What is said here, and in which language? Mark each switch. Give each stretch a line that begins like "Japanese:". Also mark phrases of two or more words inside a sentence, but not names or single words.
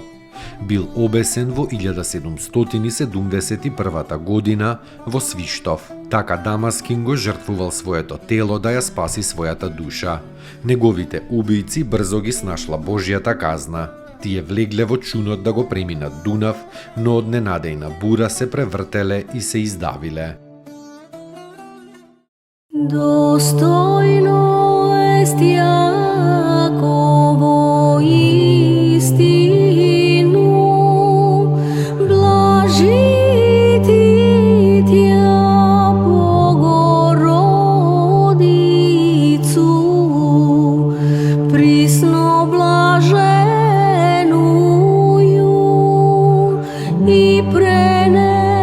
Macedonian: Бил обесен во 1771 година во Свиштов. Така Дамаскин го жртвувал своето тело да ја спаси својата душа. Неговите убијци брзо ги снашла Божјата казна. Тие влегле во чунот да го преминат Дунав, но од ненадејна бура се превртеле и се издавиле.
Church Slavic: Достойно est Јаково истину, блажити Тја Богородицу, присно блаженују и прене